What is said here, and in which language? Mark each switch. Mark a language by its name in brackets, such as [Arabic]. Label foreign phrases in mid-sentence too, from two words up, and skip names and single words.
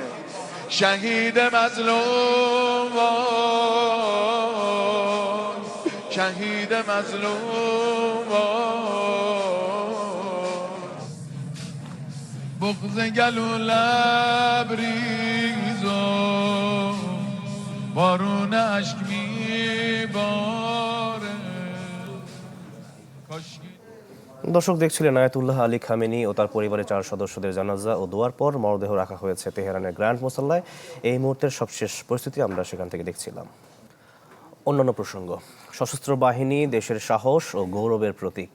[Persian] شهید مظلوم شهید مظلوم بغض گلو لبریز و بارون اشک میباره. [Bangla] দর্শক, দেখছিলেন আয়াতুল্লাহ আলী খামেনি ও তার পরিবারের 4 সদস্যদের জানাজা ও দোয়ার পর মরদেহ রাখা হয়েছে তেহরানের গ্র্যান্ড মোসাল্লায়। এই মুহূর্তের সবশেষ পরিস্থিতি আমরা সেখান থেকে দেখছিলাম। অন্যান্য প্রসঙ্গ, সশস্ত্র বাহিনী দেশের সাহস ও গৌরবের প্রতীক।